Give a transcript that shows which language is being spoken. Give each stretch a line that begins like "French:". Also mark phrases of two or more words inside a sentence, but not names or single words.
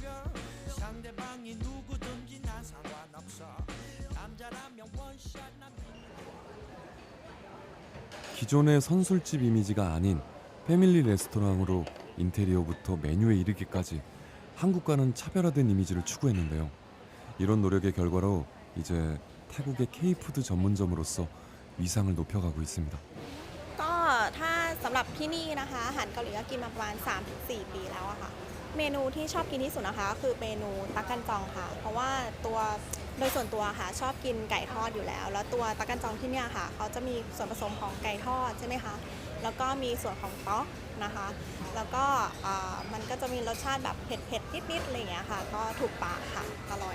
Korean: 기존의 선술집 이미지가 아닌 패밀리 레스토랑으로 인테리어부터 메뉴에 이르기까지 한국과는 차별화된 이미지를 추구했는데요. 이런 노력의 결과로 이제 태국의 K푸드 전문점으로서 위상을 높여가고 있습니다.
Thai: ก็ถ้าสำหรับที่นี่นะคะอาหารเกาหลีก็กินมาประมาณ 3-4 ปีแล้วอะค่ะเมนูที่ชอบกินที่สุดนะคะคือเมนูตักกันจองค่ะเพราะว่าตัวโดยส่วนตัวค่ะชอบกินไก่ทอดอยู่แล้วแล้วตัวตักกันจองที่เนี่ยค่ะเขาจะมีส่วนผสมของไก่ทอดใช่ไหมคะแล้วก็มีส่วนของต๊อกนะคะแล้วก็มันก็จะมีรสชาติแบบเผ็ดๆนิดๆอะไรอย่างเงี้ยค่ะก็ถูกปากค่ะอร่อย